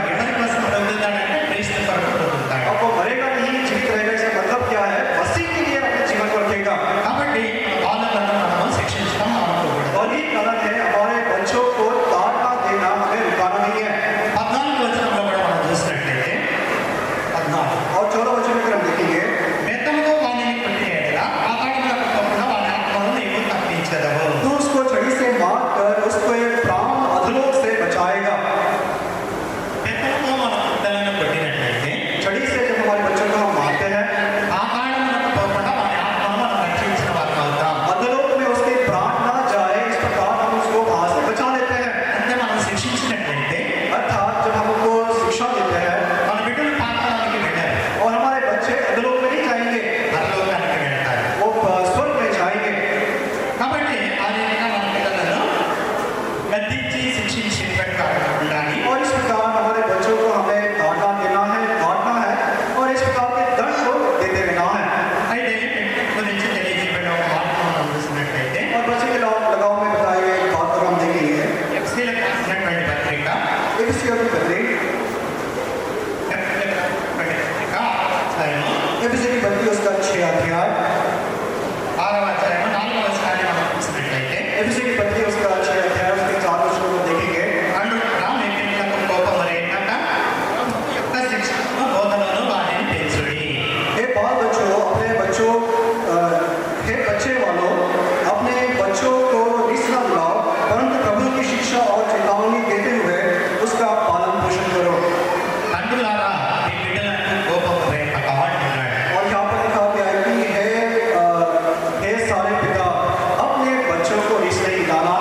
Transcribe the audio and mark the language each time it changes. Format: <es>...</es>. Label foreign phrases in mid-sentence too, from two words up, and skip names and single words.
<te>ఎవరి కోసం బ్రతుకుతాడంటే క్రీస్తు కొరకు బ్రతుకుతాడు.</te> <hi>अब वो मरेगा नहीं जीवित रहेगा इसका मतलब क्या है मसीह के लिए अपने जीवन को रखेगा</hi> <te>కాబట్టి బాలులను మనము శిక్షించడం అనుకోకూడదు.</te> <hi>और ये गलत है हमारे बच्चों को ताड़ना देना हमें रुकाना नहीं है</hi> <te>14వ వచనంలో కూడా మనం చూసినట్లయితే 14</te> <hi>और 14 वचन में हम देखेंगे</hi> <te>బెత్తముతో వానిని కొట్టిన ఎడల పాతాళమునకు తప్పున వాని ఆత్మను నీవు తప్పించదవు.</te> <hi>तू उसको छड़ी से मार कर उसको एक प्राण अधलोक से बचाएगा</hi> <te>బెత్తముతో మన పిల్లలను కొట్టినట్లయితే</te> <hi>छड़ी से जब हमारे बच्चों को हम मारते हैं</hi> <te>పాతాళమునకు పోకుండా వాని ఆత్మను మనం రక్షించిన వారు అవుతాం.</te> <hi>अधलोक में उसके प्राण ना जाए इस प्रकार हम उसको वहां से बचा लेते हैं</hi> <te>అంటే మనం శిక్షించినట్లయితే</te> <hi>अर्थात जब हम उनको शिक्षा देते हैं</hi> <te>మన బిడ్డలు పాతాళానికి వెళ్ళారు,</te> <hi>और हमारे बच्चे अधलोक में नहीं जाएंगे</hi> <te>పరలోకానికి వెళ్తారు.</te> <hi>वो स्वर्ग में जाएंगे</hi> <te>కాబట్టి ఆ రీతిగా మన పిల్లలను గద్దించి శిక్షించేటట్టుగా ఉండాలి.</te> <hi>और इस प्रकार हमारे बच्चों को हमें डांटना देना है डांटना है और इस प्रकार के दंड को देते रहना है</hi> <te>అయితే పిల్లల గురించి తెలియజేయబడిన ఒక వార్తను మనం చూసినట్లయితే</te> <hi>और बच्चे के लगाव में बताए गए एक बात को हम देखेंगे</hi> <te>ఎఫ్సీలకు రాసినటువంటి పత్రిక</te> <hi>एफिसियों की पत्री</hi> <te>ఎఫ్సీలకు రాసినటువంటి పత్రిక అధ్యాయము</te> <hi>एफिसियों की पत्री उसका 6 अध्याय</hi> <te>6వ అధ్యాయము 4వ వచనాన్ని మనం చూసినట్లయితే</te> <hi>एफिसियों की पत्री उसका 6 अध्याय उसके 4 वचनों को देखेंगे</hi> <te>అందుకు మీ పిల్లలకు కోపము రేగక ప్రభు యొక్క శిక్షణను బోధనను వారిని పెంచుడి.</te> <hi>हे बाल बच्चों अपने बच्चों हे बच्चे वालों अपने बच्चों को रिस न बुलाओ परंतु प्रभु की शिक्षा और चेतावनी देते हुए उसका पालन पोषण करो</hi> <te>తండ్రులారా మీ బిడ్డలకు కోపము రేగక అంటున్నాడు.</te> <hi>और यहाँ पर लिखा गया है कि हे सारे पिता अपने बच्चों को रिस नहीं</hi>